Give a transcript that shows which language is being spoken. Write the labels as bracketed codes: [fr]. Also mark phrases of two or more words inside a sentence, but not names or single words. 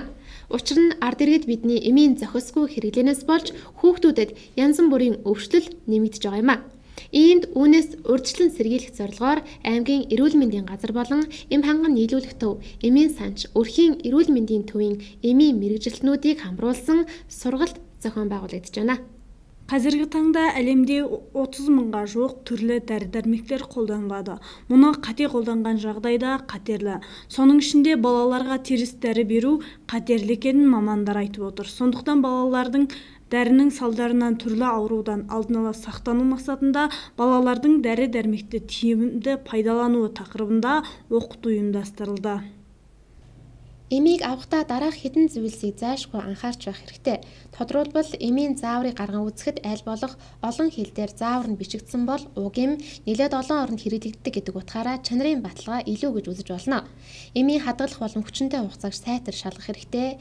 [mn] Учир нь ард иргэд бидний эмийн зохисгүй хэрэглэнээс болж хүүхдүүдэд янз бүрийн өвчлөл нэмэгдэж байгаа юм а. Иймд үүнээс урьдчилан сэргийлэх зорилгоор аймгийн эрүүл мэндийн газар болон эм ханган нийлүүлэх төв, эмийн санч, өрхийн эрүүл мэндийн төвийн эмийн мэргэжилтнүүдийг хамруулсан сургалт зохион байгуулагдаж байна. [kk] Қазіргі таңда әлемде 30 мыңға жуық түрлі дәрі-дәрмектер қолданылады. Мұны қате қолданған жағдайда қатерлі. Соның ішінде балаларға теріс дәрі беру қатерлі екенін мамандар айтып отыр. Сондықтан балалардың дәрінің салдарынан түрлі аурудан алдын ала сақтану мақсатында балалардың дәрі-дәрмекті тиімді пайдалануы тақырыбында оқыту ұйымдастырылды. [mn] Эмийг авахдаа дараах хэдэн зүйлсийг заашгүй анхаарч байх хэрэгтэй. Тодорхойлбол эмийн зааврыг гарган үзэхэд аль болох олон хил дээр заавар нь бичигдсэн бол уг эм нэлээд олон оронд хэрэглэгддэг гэдэг утгаараа чанарын баталгаа илүү гэж үзэж болно. Эмийн хадгалах болон хүчинтэй хугацааг сайтар шалгах хэрэгтэй.